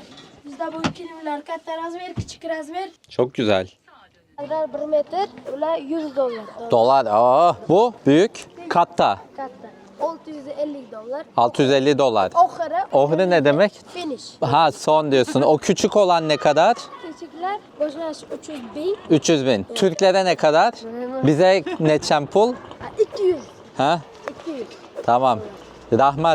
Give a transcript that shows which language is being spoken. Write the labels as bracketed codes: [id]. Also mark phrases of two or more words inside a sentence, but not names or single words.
[uz] Bizda bu kilimlar katta razmer, kichik razmer. [tr] Çok güzel. [uz] Ular 1 metr, ular 100 dollar. [tr] Dolar. Aa, bu büyük. [uz] Katta. Katta. 650 dollar. [tr] 650 dolar. [uz] Oxiri. [tr] Ohri ne demek? [en] Finish. [tr] Ha son diyorsun. O küçük olan ne kadar? [uz] Kichiklar boshlash 300 bin, [tr] 300 bin. Türklere ne kadar? Bize ne çempul? 200. Ha? 200. Tamam. [uz] Rahmat.